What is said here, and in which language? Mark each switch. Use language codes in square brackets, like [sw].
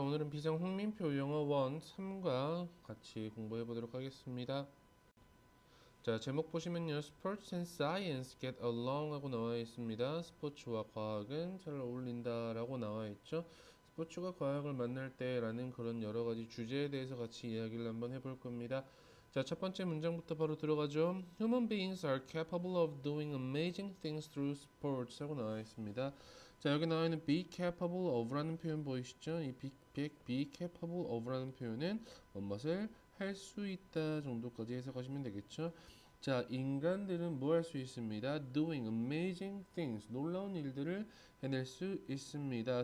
[ko] 오늘은 비상 홍민표 영어 1 3과 같이 공부해 보도록 하겠습니다. 자, 제목 보시면요. [en] Sports and Science get along [ko] 하고 나와 있습니다. 스포츠와 과학은 잘 어울린다 라고 나와 있죠. 스포츠가 과학을 만날 때라는 그런 여러 가지 주제에 대해서 같이 이야기를 한번 해볼 겁니다. 자, 첫 번째 문장부터 바로 들어가죠. [en] Human beings are capable of doing amazing things through sports [ko] 하고 나와 있습니다. 자, 여기 나와 있는 be capable of라는 표현 보이시죠? 이 be capable of라는 표현은 무엇을 할 수 있다 정도까지 해석하시면 되겠죠. 자, 인간들은 뭐 할 수 있습니다. [en] Doing amazing things, [ko] 놀라운 일들을 해낼 수 있습니다.